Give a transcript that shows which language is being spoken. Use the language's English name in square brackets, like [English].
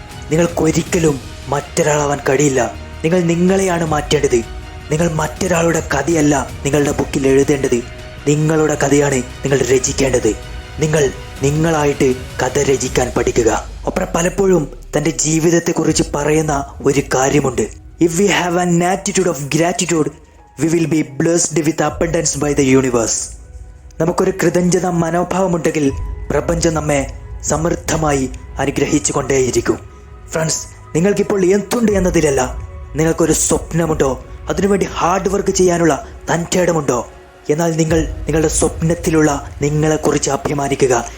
[Malayalam] നിങ്ങൾക്കൊരിക്കലും മറ്റൊരാളാവാൻ കഴിയില്ല. നിങ്ങൾ നിങ്ങളെയാണ് മാറ്റേണ്ടത്. നിങ്ങൾ മറ്റൊരാളുടെ കഥയല്ല നിങ്ങളുടെ ബുക്കിൽ എഴുതേണ്ടത്. നിങ്ങളുടെ കഥയാണ് നിങ്ങൾ രചിക്കേണ്ടത്. നിങ്ങളായിട്ട് കഥ രചിക്കാൻ പഠിക്കുക. ഒപ്ര പലപ്പോഴും തൻ്റെ ജീവിതത്തെക്കുറിച്ച് പറയുന്ന ഒരു കാര്യമുണ്ട്. [English] If we have an attitude of gratitude, we will be blessed with abundance by the universe. [Malayalam] നമുക്കൊരു കൃതജ്ഞത മനോഭാവമുണ്ടെങ്കിൽ പ്രപഞ്ചം നമ്മെ സമൃദ്ധമായി അനുഗ്രഹിച്ചു കൊണ്ടേയിരിക്കും. ഫ്രണ്ട്സ്, നിങ്ങൾക്കിപ്പോൾ എന്തുണ്ട് എന്നതിലല്ല, നിങ്ങൾക്കൊരു സ്വപ്നമുണ്ടോ, അതിനുവേണ്ടി ഹാർഡ് വർക്ക് ചെയ്യാനുള്ള തൻ്റേടമുണ്ടോ? എന്നാൽ നിങ്ങളുടെ സ്വപ്നത്തിലുള്ള നിങ്ങളെക്കുറിച്ച് അഭിമാനിക്കുക.